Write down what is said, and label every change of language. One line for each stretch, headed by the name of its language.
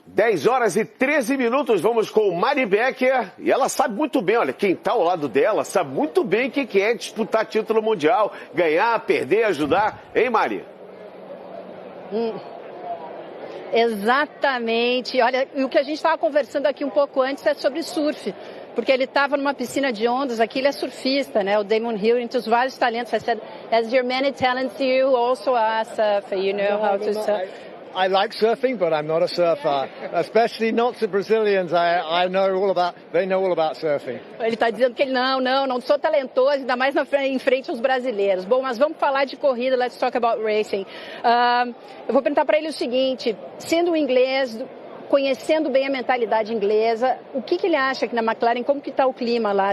Portuguese: 10 horas e 13 minutos, vamos com Mari Becker, e ela sabe muito bem, olha, quem está ao lado dela sabe muito bem o que é disputar título mundial, ganhar, perder, ajudar, hein, Mari? Exatamente. Olha, o que a gente estava conversando aqui um pouco antes é sobre surf, porque ele estava numa piscina de ondas, aqui ele é surfista, né? O Damon Hill, entre os vários talentos.
English: I said, as your many talents, you also are surfer, you know how to surf. I like surfing, but I'm not a surfer, especially not the Brazilians. They know all about surfing.
Portuguese: Ele está dizendo que ele não sou talentoso, ainda mais em frente aos brasileiros. Bom, mas vamos falar de corrida,
English: let's talk about racing.
Portuguese: Eu vou perguntar para ele o seguinte, sendo um inglês, conhecendo bem a mentalidade inglesa, o que ele acha aqui na McLaren, como que está o clima lá?